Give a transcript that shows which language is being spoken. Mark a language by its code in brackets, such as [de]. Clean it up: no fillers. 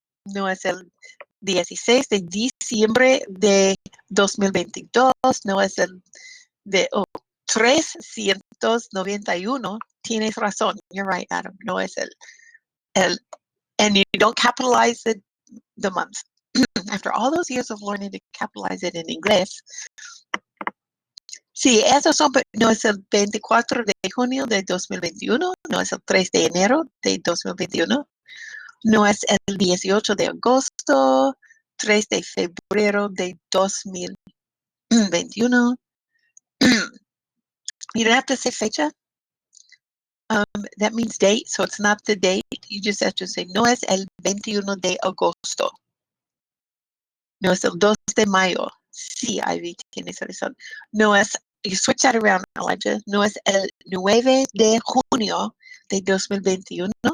[es] No es el 16 de diciembre de 2022. No es el de 391. Tienes razón. [en] You're right, Adam. [es] No es el [en] and you don't capitalize the month. After all those years of learning to capitalize it in inglés. [es] Sí, esos son, no es el 24 de junio de 2021, no es el 3 de enero de 2021, no es el 18 de agosto, 3 de febrero de 2021. [en] You don't have to say fecha. That means date, so it's not the date. You just have to say, [es] no es el 21 de agosto. No es el 2 de mayo. Sí, Ivy, tienes razón. No es, [en] you switch that around, [es] Elijah. No es el 9 de junio de 2021.